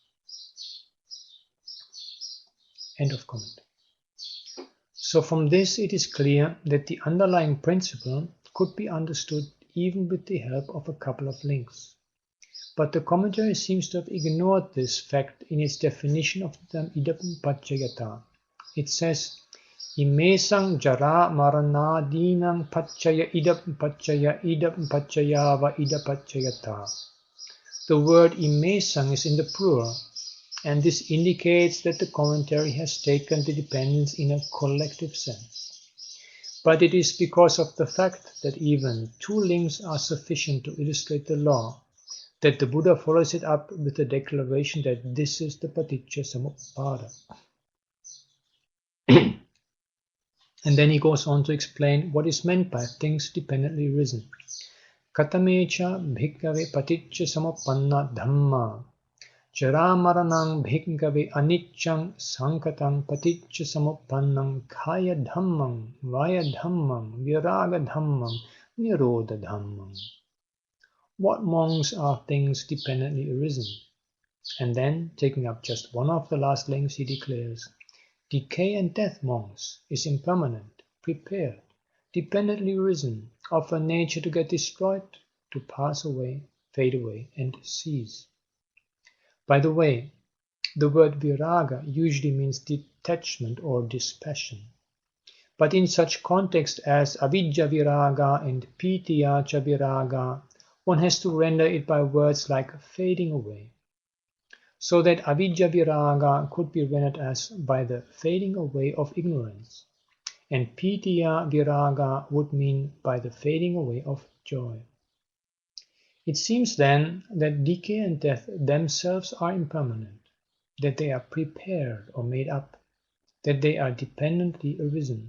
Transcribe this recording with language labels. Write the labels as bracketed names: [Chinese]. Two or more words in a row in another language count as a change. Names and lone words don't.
[English] End of comment. So from this it is clear that the underlying principle could be understood even with the help of a couple of links. But the commentary seems to have ignored this fact in its definition of the term [Pali] idam paccayata. [English] It says, [Pali] Imesang jara maranadinang paccaya idam paccaya va ida paccayata. [English] The word imesang is in the plural, and this indicates that the commentary has taken the dependence in a collective sense. But it is because of the fact that even two links are sufficient to illustrate the law that the Buddha follows it up with the declaration that this is the [Pali] paticca samuppada. [English] And then he goes on to explain what is meant by things dependently risen. [Pali] Katamecha bhikkave paticca samuppanna dhamma charamaranang bhikkave anicchang sankatang paticca samuppannang kaya dhammang vaya dhammang viraga dhammang nirodha dhammang. [English] What monks are things dependently arisen? And then, taking up just one of the last links, he declares, decay and death, monks, is impermanent, prepared, dependently arisen, of a nature to get destroyed, to pass away, fade away, and cease. By the way, the word viraga usually means detachment or dispassion. But in such context as [Pali] avidya viraga [English] and [Pali] pitya cha viraga, [English] one has to render it by words like fading away. So that [Pali] avidya viraga [English] could be rendered as by the fading away of ignorance, and [Pali] pitya viraga [English] would mean by the fading away of joy. It seems then that decay and death themselves are impermanent, that they are prepared or made up, that they are dependently arisen.